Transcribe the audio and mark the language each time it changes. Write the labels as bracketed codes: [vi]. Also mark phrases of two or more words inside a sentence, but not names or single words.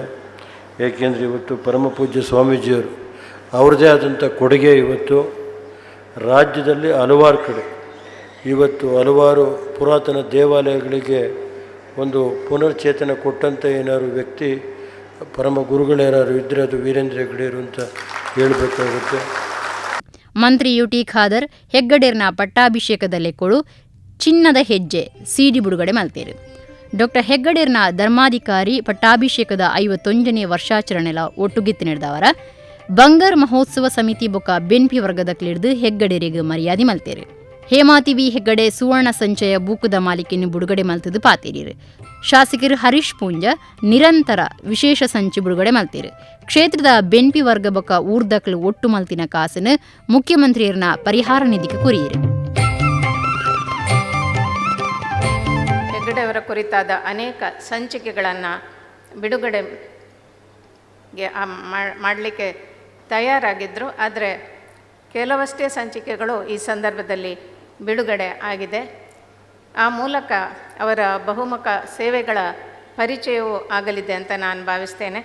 [kn] ಏಕೆಂದರೆ ಇವತ್ತು ಪರಮ ಪೂಜ್ಯ ಸ್ವಾಮೀಜಿಯವರು ಅವ್ರದ್ದೇ ಆದಂಥ ಕೊಡುಗೆ ಇವತ್ತು ರಾಜ್ಯದಲ್ಲಿ ಹಲವಾರು ಕಡೆ ಇವತ್ತು ಹಲವಾರು ಪುರಾತನ ದೇವಾಲಯಗಳಿಗೆ ಒಂದು ಪುನರ್ಚೇತನ ಕೊಟ್ಟಂಥ ಏನಾದ್ರು ವ್ಯಕ್ತಿ ಪರಮ ಗುರುಗಳೇನಾದ್ರು ಇದ್ದರೆ ಅದು ವೀರೇಂದ್ರ ಹೆಗ್ಗಡೆಯರು ಅಂತ ಹೇಳಬೇಕಾಗುತ್ತೆ. [tcy] ಮಂತ್ರಿ ಯುಟಿ ಖಾದರ್ ಹೆಗ್ಗಡೇರ್ನ ಪಟ್ಟಾಭಿಷೇಕದಲ್ಲೇ ಕೊಡು ಚಿನ್ನದ ಹೆಜ್ಜೆ ಸಿಡಿ ಬಿಡುಗಡೆ ಮಲ್ತೇರು. ಡಾ ಹೆಗ್ಗಡೇರ್ನ ಧರ್ಮಾಧಿಕಾರಿ ಪಟ್ಟಾಭಿಷೇಕದ 51ನೇ ವರ್ಷಾಚರಣೆಲ ಒಟ್ಟುಗಿತ್ತು ನಡೆದವರ ಬಂಗರ್ ಮಹೋತ್ಸವ ಸಮಿತಿ ಬೊಕ್ಕ ಬೆನ್ಪಿ ವರ್ಗದ ಕ್ಲಿಡ್ದು ಹೆಗ್ಗಡೆರಿಗೆ ಮರ್ಯಾದೆ ಮಲ್ತೇರು. ಹೇಮಾವತಿ ವಿ ಹೆಗ್ಗಡೆ ಸುವರ್ಣ ಸಂಚಯ ಬೂಕದ ಮಾಲಿಕೆಯನ್ನು ಬಿಡುಗಡೆ ಮಲ್ತದು ಪಾತೇರಿರು. ಶಾಸಕರು ಹರೀಶ್ ಪೂಂಜ ನಿರಂತರ ವಿಶೇಷ ಸಂಚು ಬಿಡುಗಡೆ ಮಲ್ತೇರು. ಕ್ಷೇತ್ರದ ಬೆನ್ಪಿ ವರ್ಗ ಬೊಕ್ಕ ಊರ್ದಕ್ಲು ಒಟ್ಟು ಮಲ್ತಿನ ಕಾಸನ್ನು ಮುಖ್ಯಮಂತ್ರಿಯರ್ನ ಪರಿಹಾರ ನಿಧಿಗೆ ಕೊರಿಯರು. [kn] ಹೆಗ್ಗಡೆಯವರ ಕುರಿತಾದ ಅನೇಕ ಸಂಚಿಕೆಗಳನ್ನು ಬಿಡುಗಡೆ ಮಾಡಲಿಕ್ಕೆ ತಯಾರಾಗಿದ್ದರು. ಆದರೆ ಕೆಲವಷ್ಟೇ ಸಂಚಿಕೆಗಳು ಈ ಸಂದರ್ಭದಲ್ಲಿ ಬಿಡುಗಡೆ ಆಗಿದೆ. ಆ ಮೂಲಕ ಅವರ ಬಹುಮುಖ ಸೇವೆಗಳ ಪರಿಚಯವೂ ಆಗಲಿದೆ ಅಂತ ನಾನು ಭಾವಿಸ್ತೇನೆ.